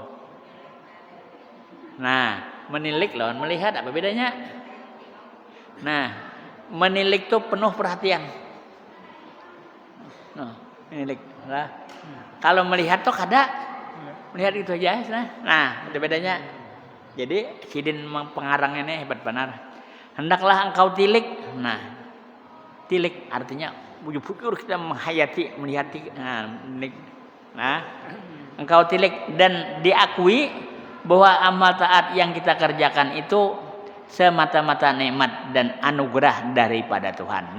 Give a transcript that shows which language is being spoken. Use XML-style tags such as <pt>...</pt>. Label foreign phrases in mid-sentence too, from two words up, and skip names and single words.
<bjn>Nah, menilik lawan melihat apa bedanya? Nah, menilik tuh penuh perhatian. Menilik lah. Kalau melihat tuh kada. Melihat itu aja. Nah, ada bedanya. Jadi sidin pengarang ini hebat benar. Hendaklah engkau tilik. Nah, tilik artinya bujur kita menghayati, melihat.</bjn> <id>Nah, engkau tilik dan diakui bahwa amal taat yang kita kerjakan itu semata-mata nikmat dan anugerah daripada Tuhan.</id>